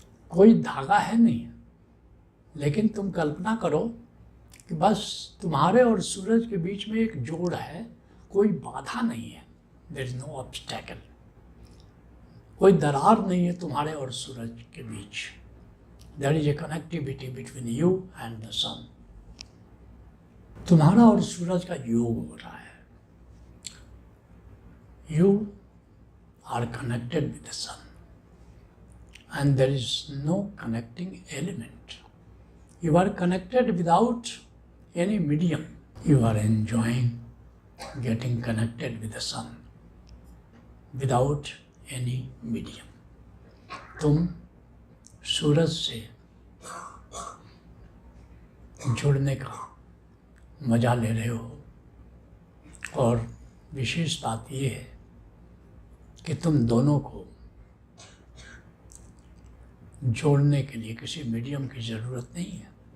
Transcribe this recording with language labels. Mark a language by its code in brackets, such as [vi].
[hi] कोई धागा है नहीं, लेकिन तुम कल्पना करो कि बस तुम्हारे और सूरज के बीच में एक जोड़ है, कोई बाधा नहीं है। [en] there is no obstacle, [hi] कोई दरार नहीं है तुम्हारे और सूरज के बीच। [en] There is a connectivity between you and the sun. [hi] तुम्हारा और सूरज का योग हो रहा है। [en] You are connected with the sun, and there is no connecting element. You are connected without any medium. You are enjoying getting connected with the sun without any medium. [hi] तुम सूरज से जुड़ने का मजा ले रहे हो, और विशेष बात ये है कि तुम दोनों को जोड़ने के लिए किसी मीडियम की ज़रूरत नहीं है।